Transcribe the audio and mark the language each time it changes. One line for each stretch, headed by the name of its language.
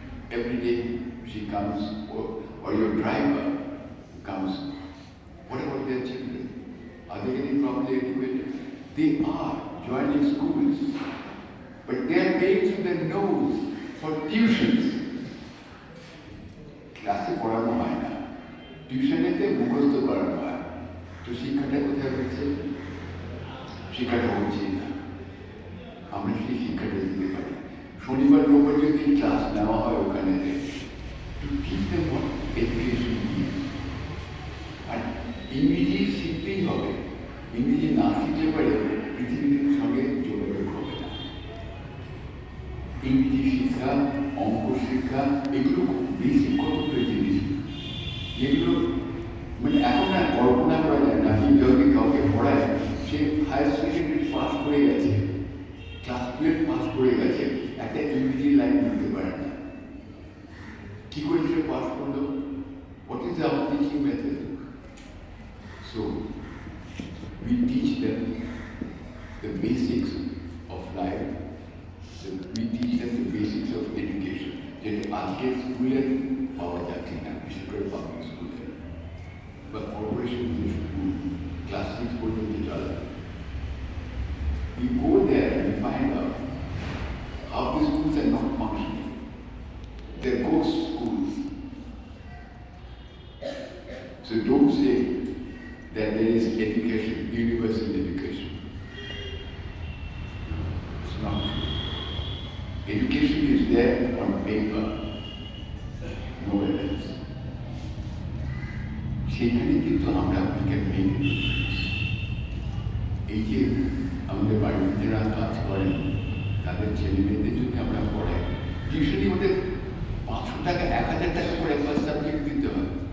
English: Every day she comes, or your driver who comes. What about their children? Are they getting properly educated? They are joining schools, but they are paying through their nose for tuitions.
Bangla: ক্লাসে পড়ানো হয় না, টিউশনেতে মুখস্থ করানো হয়। তো শিক্ষাটা কোথায় হচ্ছে? শিক্ষাটা হচ্ছে না। আমরা সেই শিক্ষাটা দিতে পারি। শনিবার রোববার যদি ক্লাস নেওয়া হয় ওখানে
English: to teach them what education is.
Bangla: আর ইংরেজি শিখতেই হবে। ইংরেজি না শিখলে পরে পৃথিবীর সঙ্গে যোগাযোগ হবে না। ইংরেজি শিক্ষা, অঙ্ক শিক্ষা, এগুলো খুব বেসিক কতগুলো জিনিস, যেগুলো মানে এখন আর কল্পনা করা যায় না। আমি যদি কাউকে পড়ায়, সে হায়ার সেকেন্ডারি পাস করে গেছে, ক্লাস 12 পাস করে গেছে, একটা ইংরেজি লাইন বলতে পারে না। কি করে সে পাস করলো?
English: What is our teaching method? So we teach them the basics of life. We teach them the basics of education.
Bangla: যেটা আজকের স্কুলে পাওয়া যাচ্ছে না, বিশেষ করে পাবলিক স্কুলে বা কর্পোরেশন যে স্কুল ক্লাস 6 পর্যন্ত চলে।
English: We go there and we find out how the schools are not functioning. They're ghost schools. So don't say that there is education, universal education. It's not true. Education is there on paper, nowhere else.
Bangla: সেখানে কিন্তু আমরা আপনাকে main এই যে আমাদের বাড়িতে যারা কাজ করেন তাদের ছেলে মেয়েদের যদি আমরা পড়াই, টিউশনি ওদের 500 টাকা 1000 টাকা করে একটা সাবজেক্ট দিতে হয়।